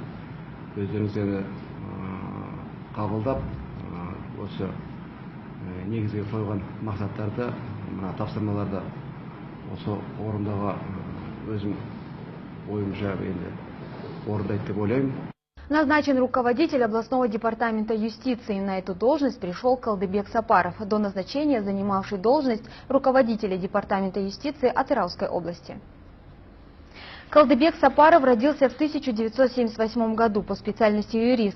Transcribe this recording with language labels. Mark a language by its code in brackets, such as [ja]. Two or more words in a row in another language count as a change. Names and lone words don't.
[kk] Өздеріңіздерді қабылдап, осы негізге қойған мақсаттарды, тапсырмаларды осы орындауға өзім ойымша орындайды деп ойлаймын. [ru] Назначен руководитель областного департамента юстиции. На эту должность пришел Қалдыбек Сапаров, до назначения занимавший должность руководителя департамента юстиции Атырауской области. Қалдыбек Сапаров родился в 1978 году, по специальности юрист.